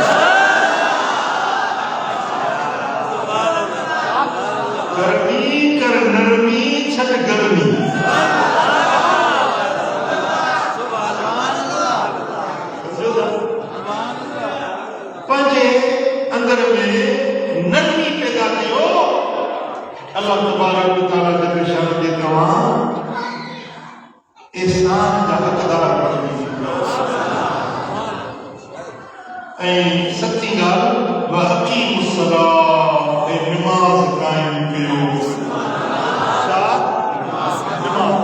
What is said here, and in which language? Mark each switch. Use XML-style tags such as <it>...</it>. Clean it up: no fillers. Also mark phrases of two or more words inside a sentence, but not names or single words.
<sd>गर्मी कर नरमी, छॾ गर्मी। पंहिंजे अंदर में नरमी पैदा कयो।</sd> <ar>الله تبارك وتعالى جل شان</ar> <sd>जे तव्हां एहसान जा हक़दार बणिजी। ऐं 7 ॻाल्हि वअक़ीमुस्सलाह, ऐं नमाज़ क़ाइम कयो। छा नमाज़?</sd>